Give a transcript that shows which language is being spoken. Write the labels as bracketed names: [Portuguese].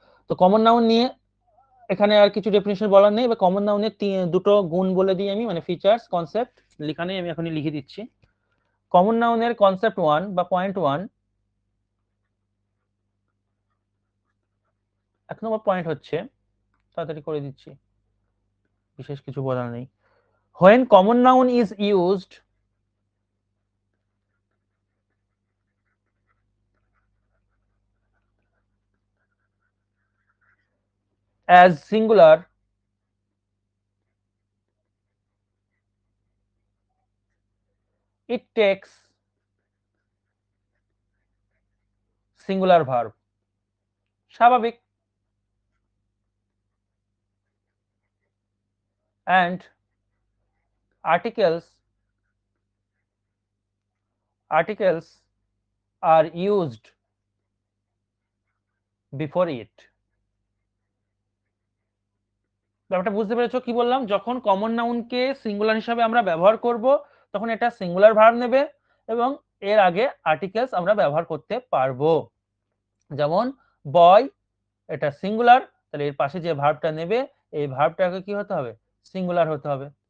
[Bangla] তো common noun নিয়ে এখানে আর কিছু ডেফিনিশন বলার নেই। এবার কমন নাউনের দুটো গুণ বলে দিই আমি, মানে ফিচার্স, কনসেপ্ট লেখা নেই, আমি এখনই লিখে দিচ্ছি। কমন নাউনের কনসেপ্ট 1 বা পয়েন্ট 1, 1 নম্বর পয়েন্ট হচ্ছে, তাড়াতাড়ি করে দিচ্ছি, বিশেষ কিছু বলার নেই। [English] When common noun is used as singular, it takes singular verb, স্বাভাবিক, and articles are used before it. [Bangla] ব্যাপারটা বুঝতে পেরেছো কি বললাম? যখন কমন নাউনকে সিঙ্গুলার হিসাবে আমরা ব্যবহার করব, তখন এটা সিঙ্গুলার ভার্ব নেবে এবং এর আগে আর্টিকেলস আমরা ব্যবহার করতে পারবো। যেমন বয়, এটা সিঙ্গুলার, তাহলে এর পাশে যে ভার্বটা নেবে এই ভার্বটাকে কি হতে হবে, সিঙ্গুলার হতে হবে।